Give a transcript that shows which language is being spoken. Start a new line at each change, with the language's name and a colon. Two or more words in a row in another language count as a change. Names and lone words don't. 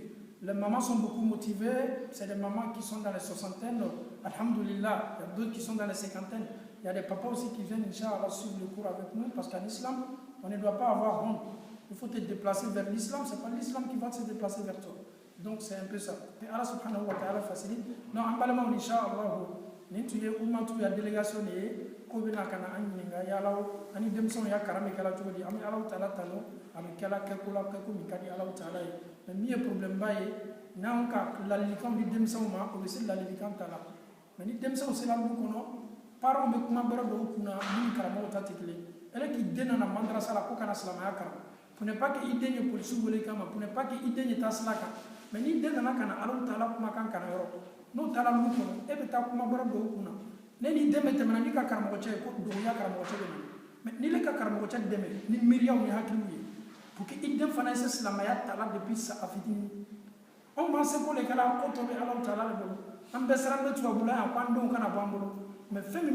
French: Les mamans sont beaucoup motivées, c'est des mamans qui sont dans les soixantaines, alhamdoulilah, il y a d'autres qui sont dans les cinquantaines. Il y a des papas aussi qui viennent,
Arabic: إن شاء الله,
French: suivre le cours avec nous, parce qu'en islam, on ne doit pas avoir honte. Il faut te déplacer vers l'islam, ce n'est pas l'islam qui va se déplacer vers toi. Donc c'est un peu ça. Et
Arabic: الله سبحانه وتعالى
French: facilite. Non, en parlant,
Arabic: إن شاء الله,
Bambara: ni
French: tu es ou tu as délégation,
Bambara: ko bina kana an ɲininka yalaw ani denmisɛnw y'a kalan min kɛla cogo di an bɛ Alahu Taala tanu a bɛ kɛla kɛko la kɛko min ka di Alahu Taala ye mais min ye problème ba ye n'an ka ladilikanw di denmisɛnw ma o bɛ se ladilikan ta la mais ni denmisɛnw sera du kɔnɔ parents bɛ kuma bɛrɛ dɔw kunna min karamɔgɔw ta tɛ kelen ele k'i den nana madrasa la ko kana silamɛya kalan
French: pour ne pas que
Bambara: i den ye polisi wele kama
French: pour ne pas que
Bambara: i den ye taa sira kan mais ni den nana kana Alahu Taala kumakan kana yɔrɔ n'o taara du kɔnɔ e bɛ taa kuma bɛrɛ dɔw kunna ne ni dɛmɛ tɛmɛna n'i ka karamɔgɔ cɛ ye ko dɔgɔya karamɔgɔ cɛ bɛ na mais n'i le ka karamɔgɔ cɛ dɛmɛ ni miiriyaw ni hakiliw ye
French: pour que
Bambara: i den fana ye se silamɛya ta la depuis a fitinin anw b'an seko de kɛla ko tɔ bɛ Alahu Taala de bolo an bɛɛ siran bɛ tubabula yan ko an denw kana bɔ an bolo mais fɛn min b'a